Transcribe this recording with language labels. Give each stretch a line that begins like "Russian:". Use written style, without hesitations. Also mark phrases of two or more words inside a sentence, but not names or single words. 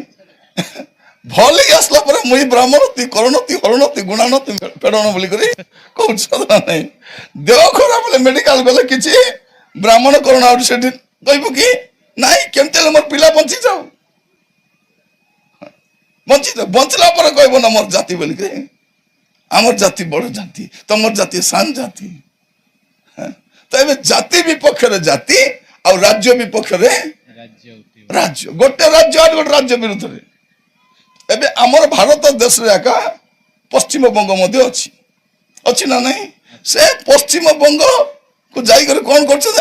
Odia: ଭଲ ହେଇ ଆସିଲା ପରେ ମୁଇଁ ବ୍ରାହ୍ମଣତି କରଣତି ହରଣତି ଗୁଣାନତି ପେଡ଼ଣ ବୋଲି କରି କହୁଛ ନାହିଁ। ଦେହ ଖରାପ ହେଲେ ମେଡିକାଲ ଗଲେ କିଛି ବ୍ରାହ୍ମଣ କରଣ ଆଉ ସେଠି କହିବୁ କି ନାଇଁ, କେମିତି ହେଲେ ମୋର ପିଲା ବଞ୍ଚିଯାଉ, ବଞ୍ଚିଯାଉ। ବଞ୍ଚିଲା ପରେ କହିବ ନା ମୋର ଜାତି ବୋଲିକି।
Bangla: আমার জাতি বড় জাতি, তোমার জাতি সান জাতি।
Odia: তো ଏବେ ଜାତି ବିପକ୍ଷରେ ଜାତି ଆଉ ରାଜ୍ୟ ବିପକ୍ଷରେ ରାଜ୍ୟ, ଗୋଟେ ରାଜ୍ୟ ଆଉ ଗୋଟେ ରାଜ୍ୟ ବିରୁଦ୍ଧରେ। ଏବେ ଆମର ଭାରତ ଦେଶରେ ଏକା ପଶ୍ଚିମବଙ୍ଗ ମଧ୍ୟ ଅଛି, ଅଛି ନା ନାହିଁ? ସେ ପଶ୍ଚିମବଙ୍ଗକୁ ଯାଇକରି କଣ କରୁଛନ୍ତି?